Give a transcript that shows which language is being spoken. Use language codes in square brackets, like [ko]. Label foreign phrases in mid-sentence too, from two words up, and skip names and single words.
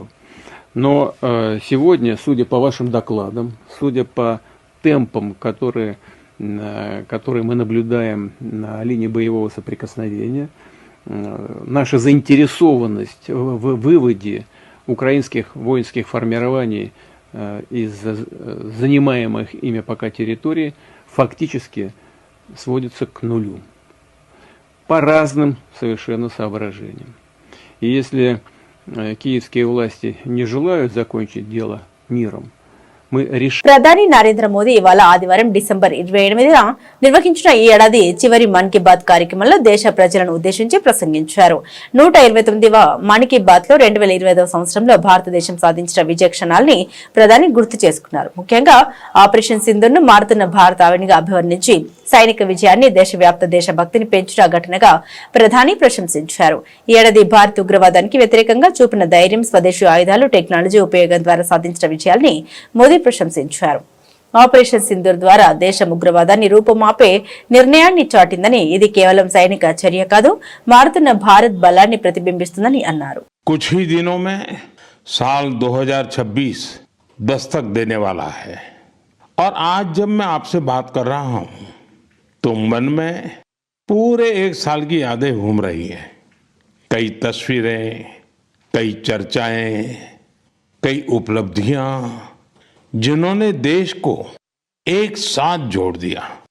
[ru] Но сегодня, судя по вашим докладам, судя по темпам, которые мы наблюдаем на линии боевого соприкосновения, наша заинтересованность в выводе украинских воинских формирований из занимаемых ими пока территорий фактически сводится к нулю. По разным совершенно соображениям. И если киевские власти не желают закончить дело миром, мы решим. [te] ప్రధాని నరేంద్ర మోదీ ఇవాళ ఆదివారం డిసెంబర్ 28న నిర్వహించిన ఈ ఏడాది చివరి మన్ కీ బాత్ కార్యక్రమంలో దేశ ప్రజలను ఉద్దేశించి ప్రసంగించారు. 129వ మన్ కీ బాత్ లో 2025వ సంవత్సరంలో భారతదేశం సాధించిన విజయ క్షణాల్ని ప్రధాని గుర్తు చేసుకున్నారు. ముఖ్యంగా ఆపరేషన్ సింధూర్ను మారుతున్న భారత ఆవినిగా అభివర్ణించి సైనిక విజయాన్ని దేశవ్యాప్త దేశభక్తిని పెంచుట ఘటనగా ప్రధాని ప్రశంసించారు. ఈ ఏడాది భారత్ ఉగ్రవాదానికి వ్యతిరేకంగా చూపిన ధైర్యం, స్వదేశీ ఆయుధాలు, టెక్నాలజీ ఉపయోగం ద్వారా సాధించిన విజయాల్ని మోదీ ప్రశంసించారు. ఆపరేషన్ సింధూర్ ద్వారా దేశం ఉగ్రవాదాన్ని రూపుమాపే నిర్ణయాన్ని చాటిందని, ఇది కేవలం సైనిక చర్య కాదు, మారుతున్న భారత్ బలాన్ని ప్రతిబింబిస్తుందని అన్నారు. [hi] कुछ ही दिनों में साल 2026 दस्तक देने वाला है और आज जब मैं आपसे बात कर रहा हूं तो मन में पूरे एक साल की यादें घूम रही हैं. कई तस्वीरें, कई चर्चाएं, कई उपलब्धियां जिन्होंने देश को एक साथ जोड़ दिया.